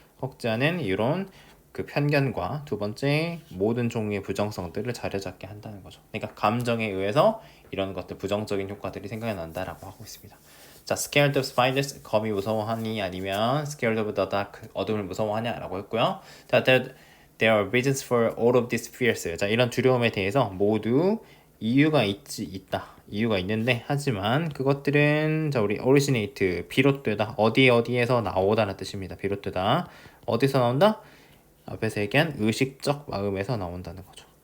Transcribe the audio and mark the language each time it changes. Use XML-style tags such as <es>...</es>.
<ko>억제하는 이런 그 편견과 두 번째 모든 종류의 부정성들을 자리잡게 한다는 거죠. 그러니까 감정에 의해서 이런 것들 부정적인 효과들이 생겨난다라고 하고 있습니다. 자,</ko> <en>scared of spiders</en> <ko>거미 무서워하니 아니면</ko> <en>scared of the dark</en> <ko>어둠을 무서워하냐라고 했고요.</ko> <en>자, there are reasons for all of these fears.</en> <ko>자, 이런 두려움에 대해서 모두 이유가 있다. 이유가 있는데 하지만 그것들은 자 우리 originate 비롯되다 어디에서 나오다라는 뜻입니다. 비롯되다 어디서 나온다? 앞에서 얘기한 의식적 마음에서 나온다는 거죠.</ko>